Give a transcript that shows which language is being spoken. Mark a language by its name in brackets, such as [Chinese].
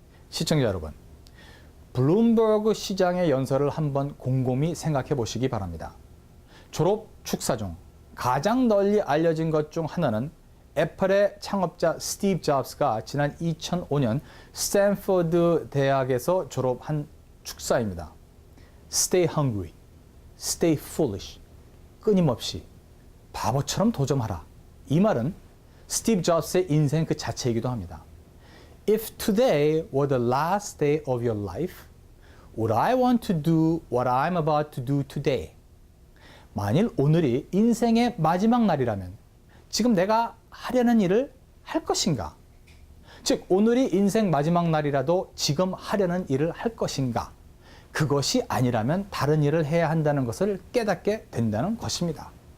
[Korean] 시청자 여러분, 블룸버그 시장의 연설을 한번 곰곰이 생각해 보시기 바랍니다. 졸업 축사 중 가장 널리 알려진 것 중 하나는 애플의 창업자 스티브 잡스가 지난 2005년 스탠퍼드 대학에서 졸업한 축사입니다. [English] Stay hungry, stay foolish, [Korean] 끊임없이 바보처럼 도전하라. 이 말은 스티브 잡스의 인생 그 자체이기도 합니다. [English] If today were the last day of your life, would I want to do what I'm about to do today? [Korean] 만일 오늘이 인생의 마지막 날이라면 지금 내가 하려는 일을 할 것인가? 즉 오늘이 인생 마지막 날이라도 지금 하려는 일을 할 것인가? 그것이 아니라면 다른 일을 해야 한다는 것을 깨닫게 된다는 것입니다.